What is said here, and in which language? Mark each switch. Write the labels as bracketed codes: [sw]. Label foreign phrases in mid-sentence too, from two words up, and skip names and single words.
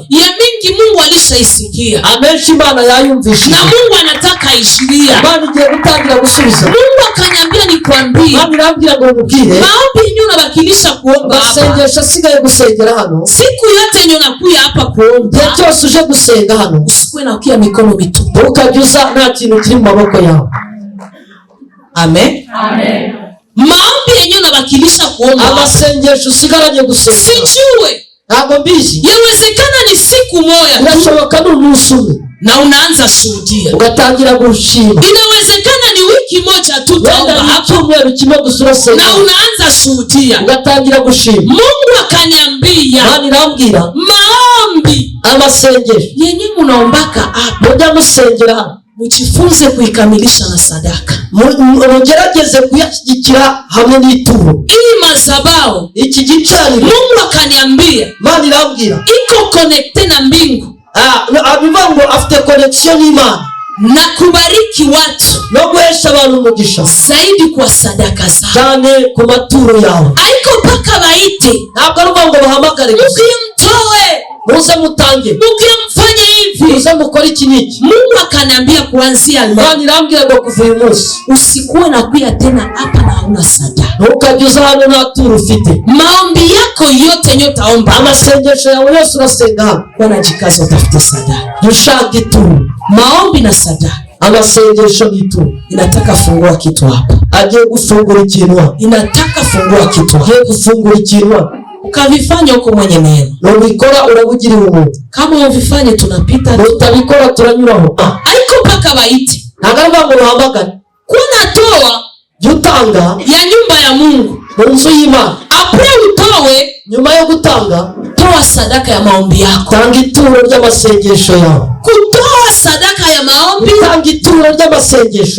[sw] ya mingi Mungu alishaisikia [rw] amenshi Imana yayumvishije, [sw] na Mungu anataka aishiria. [rw] Imana igiye gutangira gusubiza. [sw] Mungu akaniambia nikwambie, [rw] Imana irambwira ngo mubwire [sw] maombi yenye unabakilisha kuomba hapa, [rw] amasengesho asigaye gusengera hano, [sw] siku yote yenye unakuya hapa kuomba, [rw] igihe cyose uje gusenga hano, [sw] usikuwe na kuya mikono mitupu. [rw] ukajya uza nta kintu kiri mu maboko yawe. [sw] Amen. [rw] Amen. [sw] Maombi yenye unabakilisha kuomba hapa, [rw] Amasengesho usigaranye gusenga [sw] sijue, [rw] ntabwo mbizi, [sw] yawezekana ni siku moja tu [rw] birashoboka ni umunsi umwe [sw] na unaanza shuhudia, [rw] ugatangira gushima, [sw] inawezekana ni wiki moja tu taomba [rw] wenda ni [sw] hapa [rw] icyumweru kimwe gusa urasenga [sw] na unaanza shuhudia. [rw] ugatangira gushima. [sw] Mungu akaniambia, [rw] Imana irambwira [sw] maombi [rw] amasengesho [sw] yenye munaombaka hapa, [rw] mujya musengera hano, [sw] mujifunze kuikamilisha na sadaka. [rw] mugerageze kuyashyigikira hamwe n'ituro. [sw] Hii madhabahu, [rw] Iki gicaniro [sw] Mungu akaniambia [rw] Imana irambwira [sw] iko connecte na mbingu [rw] abivuga ngo afite connection n'Imana [sw] na kubariki watu [rw] no guhesha abantu umugisha [sw] zaidi kwa sadaka zao. [rw] cyane ku maturo yawe. [sw] Haiko mpaka baite, [rw] Ntabwo ari ngo bahamagare gusa, [sw] mukimtoe, [rw] muze mutange, [sw] mukimfanye hivi. [rw] muze mukore iki n'iki. [sw] Mungu akaniambia kuanzia leo [rw] Imana irambwira ngo kuva uyu munsi [sw] usikuwe na kuya tena hapa na hauna sadaka. [rw] ntukajya uza hano nta turo ufite. [sw] Maombi yako yote yenye utaomba, [rw] Amasengesho yawe yose urasenga hano, [sw] wanajikaza utafute sadaka. [rw] ushaka ituro. [sw] Maombi na sadaka [rw] Amasengesho n'ituro [sw] inataka fungua kitu hapa, [rw] agiye gufungura ikintu hano, [sw] inataka fungua kitu hapa. [rw] agiye gufungura ikintu hano. [sw] Ukavifanya huko mwenye neema, [rw] Nubikora urabugirira umuntu, [sw] kama uvifanye tunapita tu. [rw] utabikora turanyuraho. [sw] Haiko mpaka baite, [rw] Ntabwo ari ngo bahamagare, [sw] kuna toa [rw] jya utanga [sw] ya nyumba ya Mungu, [rw] mu nzu y'Imana. [sw] apre utowe, [rw] Nyuma yo gutanga, [sw] toa sadaka ya maombi yako. [rw] tanga ituro ry'amasengesho yawe. [sw] Kutoa sadaka ya maombi, [rw] Tanga ituro ry'amasengesho.